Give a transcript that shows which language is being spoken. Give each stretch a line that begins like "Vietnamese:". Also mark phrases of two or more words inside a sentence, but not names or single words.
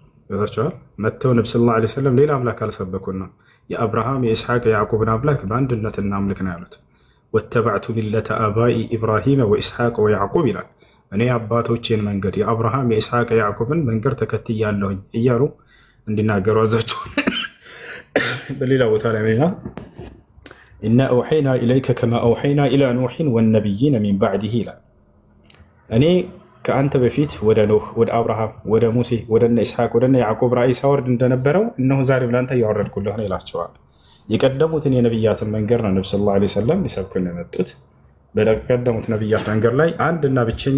Amharic: ይወጣቸዋል። መተው ነብዩ
Arabic: صلى الله عليه وسلم
Amharic: ሌላ አምላክ አልሰበኩና የአብርሃም የኢስሐቅ የያዕቁብን አምላክ በአንድነት እናምልክ ነው ያሉት።
Arabic: واتبعت ملة آبائي إبراهيم وإسحاق ويعقوب
Amharic: ይላል። እኔ አባቶቼን መንገድ የአብርሃም የኢስሐቅ የያዕቁብን መንገድ ተከትያለሁኝ እያሉ እንዲናገሩ አዛቸዋል። በሌላ ቦታ ላይ
Arabic: إنا أوحينا إليك كما أوحينا إلى نوح والنبيين من بعده
Amharic: ይላል። እኔ ከአንተ በፊት ወደ ኖህ፣ ወደ አብርሃም፣ ወደ ሙሴ፣ ወደ እነ ኢስሐቅ፣ ወደ እነ ያዕቁብ ራእይ ሳወርድ እንደነበረው እነሆ ዛሬም ለአንተ እያወረድኩልህ ነው ይላቸዋል። የቀደሙትን የነቢያትን መንገድ ነው ነብዩ
Arabic: صلى الله عليه وسلم
Amharic: ሊሰብኩን የመጡት። በቀደሙት ነቢያት መንገድ ላይ አንድና ብቸኛ